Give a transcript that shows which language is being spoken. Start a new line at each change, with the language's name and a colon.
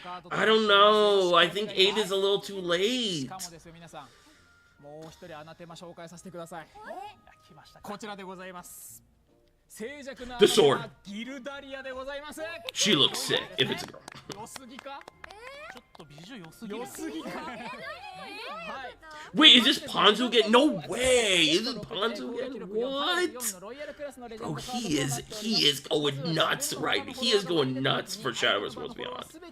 English: I don't know. I think 8 is a little too late.
Japanese: もう一人アナテマ紹介させてください。こちらでございます。静寂な
English: The sword.
Japanese: ギルダリアでございます。
English: She looks sick if it's a girl.
Japanese: 良すぎか？
English: Wait, is this Ponzu again? No way! Isn't Ponzu again? What? Bro, he is going nuts, right? He is going nuts for Shadowverse Worlds Beyond.